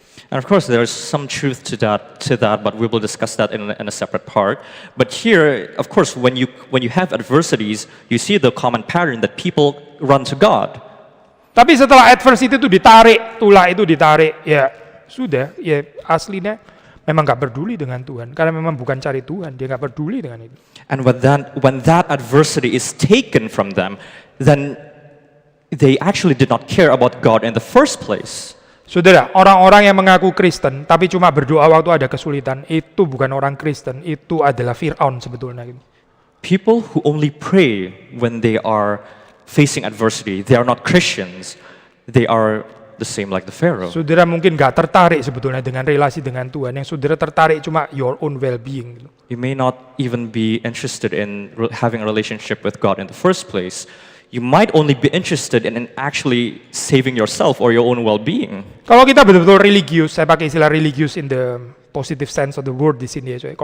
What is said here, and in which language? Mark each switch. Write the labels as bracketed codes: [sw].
[en] And of course, there's some truth to that, but we will discuss that in a separate part. But here, of course, when you have adversities, you see the common pattern that people run to God. [id] Tapi setelah adversity itu ditarik, tulah itu ditarik, ya sudah, ya aslinya memang nggak peduli dengan Tuhan, karena memang bukan cari Tuhan, dia nggak peduli dengan itu. [en] And when that adversity is taken from them, then they actually did not care about God in the first place. [id] Saudara, orang-orang yang mengaku Kristen tapi cuma berdoa waktu ada kesulitan, itu bukan orang Kristen, itu adalah Fir'aun sebetulnya. [en] People who only pray when they are facing adversity, they are not Christians. They are the same like the Pharaoh. [id] Saudara mungkin nggak tertarik sebetulnya dengan relasi dengan Tuhan. Yang saudara tertarik cuma [en] your own well-being. You may not even be interested in having a relationship with God in the first place. You might only be interested in actually saving yourself or your own well-being. [id] Kalau kita betul-betul religius, saya pakai istilah religius [en] in the positive sense of the word [id] di sini ya.